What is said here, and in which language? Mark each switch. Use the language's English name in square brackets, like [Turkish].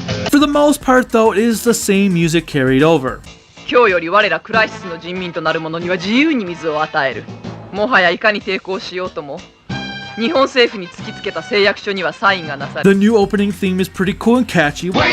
[English] For the most part though, it is the same music carried over. [Japanese] 今日より我らクライシスの人民となる者には自由に水を与える。もはやいかに抵抗しようとも、日本政府に突きつけた誓約書にはサインがなされる。 [English] The new opening theme is pretty cool and catchy.